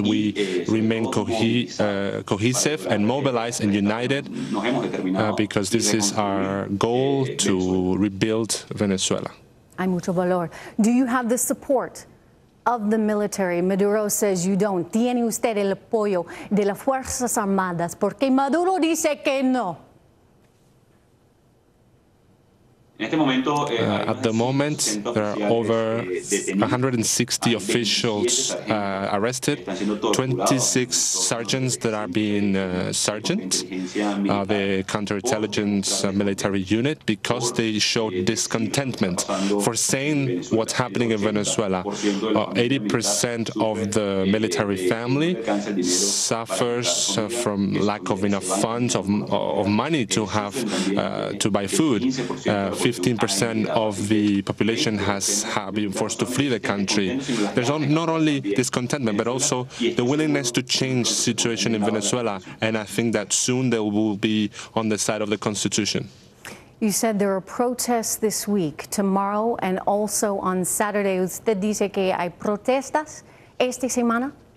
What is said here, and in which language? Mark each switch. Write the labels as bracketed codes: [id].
[en] We remain cohesive and mobilized and united because this is our goal to rebuild Venezuela. [es] Hay mucho valor. [en] Do you have the support of the military? Maduro says you don't. [es] ¿Tiene usted el apoyo de las Fuerzas Armadas? Porque Maduro dice que no. [en] At the moment, there are over 160 officials arrested, 26 sergeants that are being sergeants, the counterintelligence military unit, because they showed discontentment for saying what's happening in Venezuela. 80% of the military family suffers from lack of enough funds, of money to have to buy food. 15% of the population have been forced to flee the country. There's not only discontentment, but also the willingness to change the situation in Venezuela, and I think that soon they will be on the side of the Constitution. You said there are protests this week, tomorrow, and also on Saturday. [es] ¿Usted dice que hay protestas esta semana?